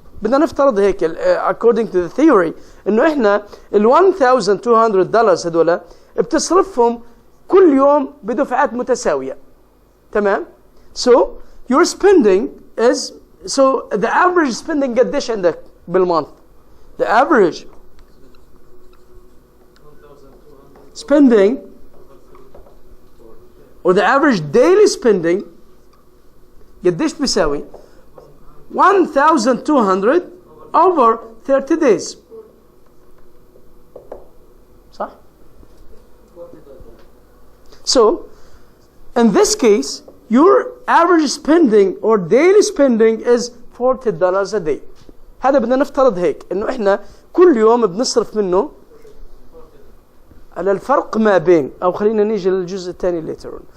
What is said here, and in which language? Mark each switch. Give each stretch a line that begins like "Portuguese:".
Arabic: بدنا نفترض هيك
English: according to the theory
Arabic: انه احنا ال $1,200 هذول بتصرفهم كل يوم بدفعات متساوية. تمام؟
English: So your spending is, so the average spending
Arabic: قديش عندك بالmonth?
English: The average spending or the average daily spending
Arabic: قديش بيساوي؟
English: 1,200 over 30 days.
Arabic: صح؟
English: So, in this case, your average spending or daily spending is $40 a day.
Arabic: هذا بدنا نفترض هيك إنه إحنا كل يوم بنصرف منه على الفرق ما بين، أو خلينا نيجي للجزء الثاني
English: later on.